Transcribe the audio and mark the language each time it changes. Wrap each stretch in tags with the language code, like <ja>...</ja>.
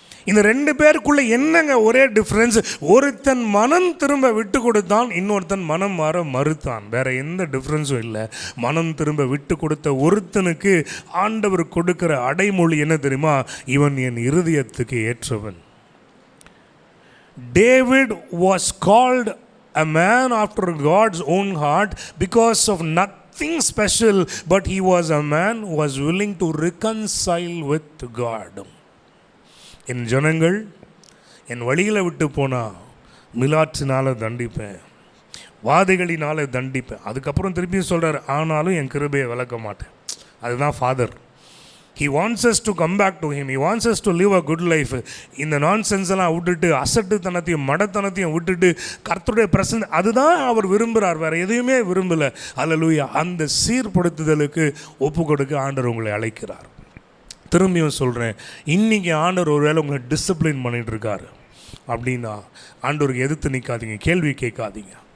<ta>இந்த 2 பேருக்குள்ளே என்னங்க ஒரே டிஃப்ரென்ஸ்? ஒருத்தன் மனம் திரும்ப விட்டு கொடுத்தான், இன்னொருத்தன் மனம் மாற மறுத்தான். வேற எந்த டிஃப்ரென்ஸும் இல்லை. மனம் திரும்ப விட்டு கொடுத்த ஒருத்தனுக்கு ஆண்டவர் கொடுக்கிற அடைமொழி என்ன தெரியுமா? இவன் என் இருதயத்துக்கு ஏற்றவன்.</ta> <en>David was called a man after God's own heart because of nothing special, but he was a man who was willing to reconcile with God.</en> <ta>என் ஜனங்கள் என் வழியில் விட்டு போனால் மிலாற்றினால் தண்டிப்பேன், வாதைகளினால் தண்டிப்பேன். அதுக்கப்புறம் திருப்பியும் சொல்கிறார், ஆனாலும் என் கிருபையை விளக்க மாட்டேன். அதுதான் father.</ta> <en>He wants us to come back to him. He wants us to live a good life.</en> <ta>இந்த நான்சென்ஸெல்லாம் விட்டுட்டு, அசட்டுத்தனத்தையும் மடத்தனத்தையும் விட்டுட்டு கர்த்தருடைய பிரசன்ன, அதுதான் அவர் விரும்புகிறார். வேறு எதையுமே விரும்பலை. அல்லேலூயா. அந்த சீர்படுத்துதலுக்கு ஒப்பு கொடுக்க ஆண்டவர் உங்களை அழைக்கிறார். திரும்பியும் சொல்கிறேன், இன்றைக்கி ஆண்டவர் ஒருவேளை உங்களை டிசிப்ளின் பண்ணிகிட்ருக்காரு அப்படின்னா ஆண்டவருக்கு எதிர்த்து நிற்காதீங்க, கேள்வி கேட்காதீங்க.</ta>